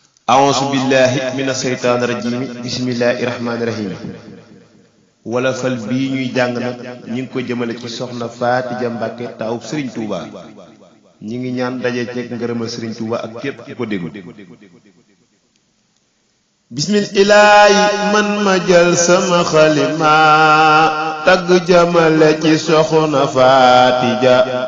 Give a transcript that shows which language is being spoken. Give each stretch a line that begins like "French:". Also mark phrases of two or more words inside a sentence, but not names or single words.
Arabic: أعوذ بالله من الشيطان الرجيم. بسم الله الرحمن الرحيم.
Wolof: Wolofal bii ñuy jàng nag, ñu ngi ko jëmale ci Soxna Faty Dia Mbacke, taawub Serigne Touba. Ñi ngi ñaan daje ceeg ngërëmal Serigne Touba ak képp ku ko déglu. Bismillaahi, man ma jël sama xalima, tagg jëmale ci Soxna Faty Dia.